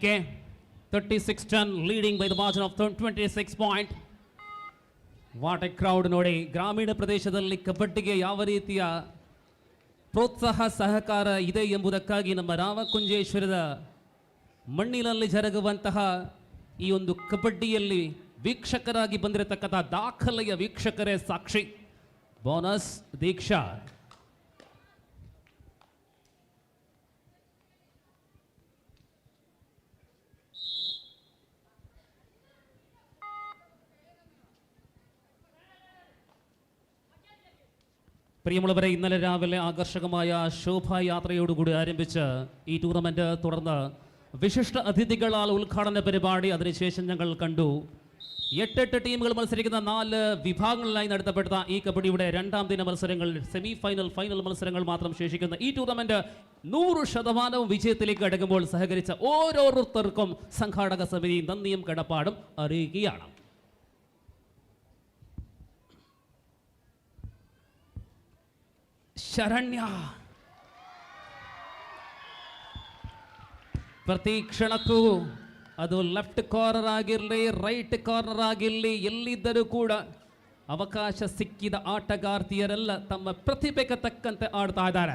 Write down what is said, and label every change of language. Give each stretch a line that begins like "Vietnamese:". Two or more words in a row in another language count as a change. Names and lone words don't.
English: 36-10 leading by the margin of 26 point. What a crowd ನೋಡಿ.
Kannada: ಗ್ರಾಮೀಣ ಪ್ರದೇಶದಲ್ಲಿ ಕಬಡ್ಡಿಗೆ ಯಾವ ರೀತಿಯ ಪ್ರೋತ್ಸಾಹ ಸಹಕಾರ ಇದೆ ಎಂಬುದಕ್ಕಾಗಿ ನಮ್ಮ ರಾಮಕುಂಜೇಶ್ವರದ ಮಣ್ಣಿನಲ್ಲಿ ಜರುಗುವಂತಹ ಈ ಒಂದು ಕಬಡ್ಡಿಯಲ್ಲಿ ವೀಕ್ಷಕರಾಗಿ ಬಂದಿರತಕ್ಕಂಥ ದಾಖಲೆಯ ವೀಕ್ಷಕರೇ ಸಾಕ್ಷಿ. ಬೋನಸ್ ದೀಕ್ಷಾ.
Malayalam: പ്രിയമുള്ളവരെ, ഇന്നലെ രാവിലെ ആകർഷകമായ ശോഭായാത്രയോടുകൂടി ആരംഭിച്ച ഈ ടൂർണമെന്റ് തുടർന്ന് വിശിഷ്ട അതിഥികളാൽ ഉദ്ഘാടന പരിപാടി, അതിനുശേഷം ഞങ്ങൾ കണ്ടു 8 ടീമുകൾ മത്സരിക്കുന്ന 4 വിഭാഗങ്ങളിലായി നടത്തപ്പെട്ട ഈ കബഡിയുടെ രണ്ടാം ദിന മത്സരങ്ങൾ,
English: semi final,
Malayalam: ഫൈനൽ മത്സരങ്ങൾ മാത്രം ശേഷിക്കുന്ന ഈ ടൂർണമെന്റ് 100% വിജയത്തിലേക്ക് അടുക്കുമ്പോൾ സഹകരിച്ച ഓരോരുത്തർക്കും സംഘാടക സമിതി നന്ദിയും കടപ്പാടും അറിയിക്കുകയാണ്.
Kannada: ಶರಣ್ಯ ಪ್ರತಿ ಕ್ಷಣಕ್ಕೂ ಅದು
English: left corner
Kannada: ಆಗಿರಲಿ,
English: right corner
Kannada: ಆಗಿರಲಿ, ಎಲ್ಲಿದ್ದರೂ ಕೂಡ ಅವಕಾಶ ಸಿಕ್ಕಿದ ಆಟಗಾರ್ತಿಯರೆಲ್ಲ ತಮ್ಮ ಪ್ರತಿಭೆಗೆ ತಕ್ಕಂತೆ ಆಡ್ತಾ ಇದ್ದಾರೆ.